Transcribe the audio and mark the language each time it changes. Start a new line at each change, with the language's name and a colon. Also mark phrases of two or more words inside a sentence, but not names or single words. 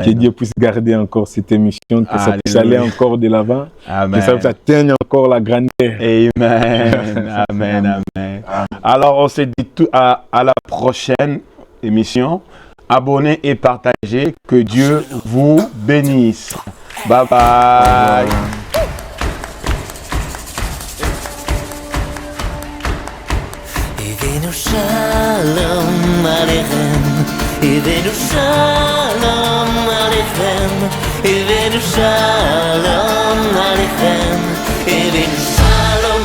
French: Que Dieu puisse garder encore cette émission, que ça puisse aller encore de l'avant. Que ça puisse atteindre encore la grandeur. Amen. Amen. Amen. Alors on se dit à la prochaine émission. Abonnez et partagez. Que Dieu vous bénisse. Bye bye.
Hebrew: שלום עליכם, הבאנו שלום עליכם, הבאנו שלום עליכם, הבאנו שלום,